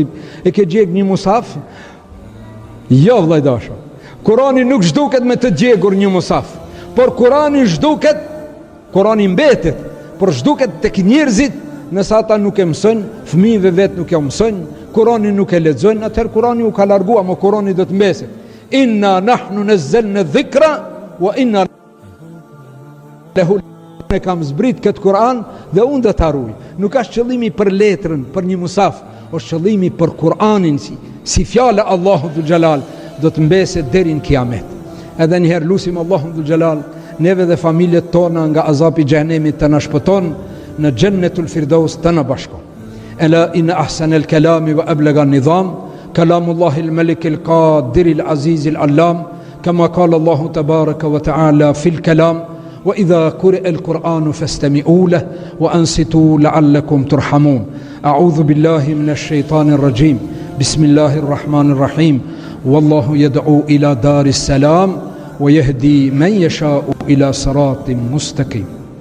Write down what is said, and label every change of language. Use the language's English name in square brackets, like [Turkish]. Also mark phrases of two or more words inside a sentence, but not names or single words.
[Albanian] E ke djek një musaf? Jo, vllai dasha. Kur'ani nuk zhduket me të djegur një musaf, por Kur'ani zhduket, Kur'ani mbetet, por zhduket tek njerëzit, nëse ata nuk e mësojnë, fëmijëve vet nuk e mësojnë, Kur'ani nuk e lexojnë, atëherë Kur'ani u ka larguar, ama Kur'ani do të mbeset. [Arabic] إنا نحن نزلنا الذكر وإنا له. [Albanian] Ne kam zbrit këtë Kur'an dhe unë do ta ruaj. Nuk është qëllimi për letrën, për një musaf, është qëllimi për Kur'anin si fjala e Allahut dhul xhelal do të mbeset deri në kiamet. Edhe një herë lutim Allahun dhul xhelal neve dhe familjet tona nga azapi i xhenemit të na shpëton në Jannetul Firdaus të na bashkon. [Arabic] ألا إن أحسن الكلام وأبلغ النظام كلام الله الملك القادر العزيز العلام كما قال الله تبارك وتعالى في الكلام وإذا قرئ القرآن فاستمعوا له وأنصتوا لعلكم ترحمون. أعوذ بالله من الشيطان الرجيم. بسم الله الرحمن الرحيم. والله يدعو إلى دار السلام ويهدي من يشاء إلى صراط مستقيم.